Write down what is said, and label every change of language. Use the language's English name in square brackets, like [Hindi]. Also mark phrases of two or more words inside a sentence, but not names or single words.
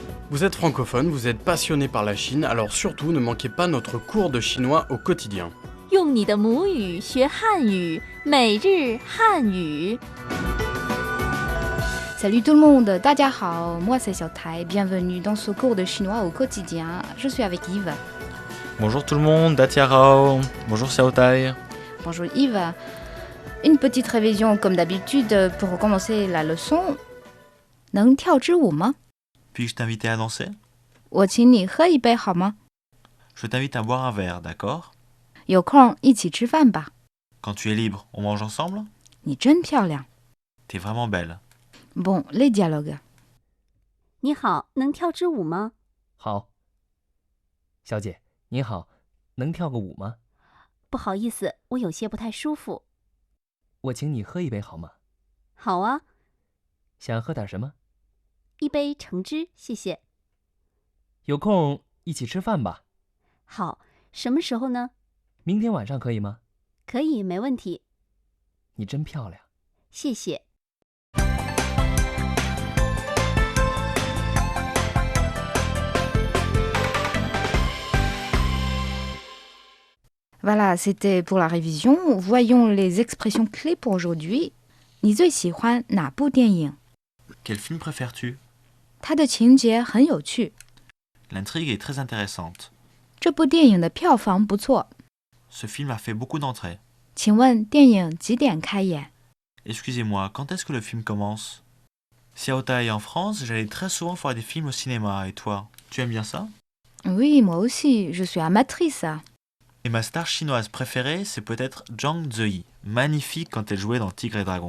[French] Vous êtes francophone, vous êtes passionné par la Chine, alors surtout ne manquez pas notre cours de chinois au quotidien. [Chinese] 用你的母语学汉语，每日汉语。 [French] Salut tout le monde, [Chinese] 大家好, [French] moi c'est Xiaotai, bienvenue dans ce cours de chinois au quotidien. Je suis avec Yves. Bonjour tout le monde, Datia Rao. Bonjour Xiaotai. Bonjour Yves. Une petite révision comme d'habitude pour commencer la leçon. [Chinese] 能跳支舞吗? [French] Puis-je t'inviter à danser? [Chinese] 我请你喝一杯好吗? [French] Je t'invite à boire un verre, d'accord? [Chinese] 有空一起吃饭吧. [French] Quand tu es libre, on mange ensemble? [Chinese] 你真漂亮. [French] T'es vraiment belle. Bon, les dialogues. [Chinese] 你好，能跳支舞吗？好，小姐您好，能跳个舞吗？不好意思，我有些不太舒服。我请你喝一杯好吗？好啊，想喝点什么？一杯橙汁，谢谢。有空一起吃饭吧。好，什么时候呢？明天晚上可以吗？可以，没问题。你真漂亮。谢谢。 [French] Voilà, c'était pour la révision. Voyons les expressions clés pour aujourd'hui. [Chinese] 你最喜欢哪部电影? [French] Quel film préfères-tu? [Chinese] 它的情节很有趣. [French] L'intrigue est très intéressante. [Chinese] 这部电影的票房不错. [French] Ce film a fait beaucoup d'entrées. [Chinese] 请问电影几点开演? [French] Excusez-moi, quand est-ce que le film commence? Xiaotai, en France, j'allais très souvent voir des films au cinéma. Et toi, tu aimes bien ça? Oui, moi aussi, je suis amatrice. Et ma star chinoise préférée, c'est peut-être Zhang Ziyi, magnifique quand elle jouait dans Tigre et Dragon.